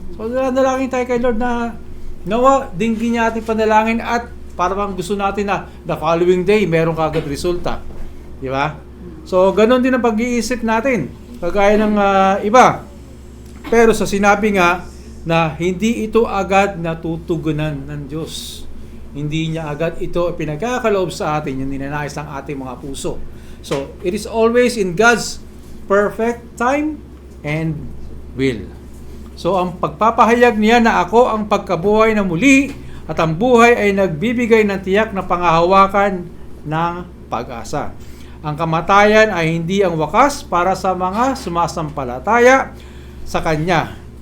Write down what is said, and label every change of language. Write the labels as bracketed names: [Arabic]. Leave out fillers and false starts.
[Filipino] So, dalangin tayo kay Lord na nawa dinggin niya ating panalangin at parang gusto natin na [English] the following day [Filipino] meron kagad resulta. Di ba? So, ganun din ang pag-iisip natin. Kagaya ng iba. Pero sa sinabi nga na hindi ito agad natutugunan ng Diyos. Hindi niya agad ito pinagkakaloob sa atin yung ninanais ng ating mga puso. [English] So, it is always in God's perfect time and will. [Filipino] So, ang pagpapahayag niya na ako ang pagkabuhay na muli at ang buhay ay nagbibigay ng tiyak na pangahawakan ng pag-asa. Ang kamatayan ay hindi ang wakas para sa mga sumasampalataya sa Kanya.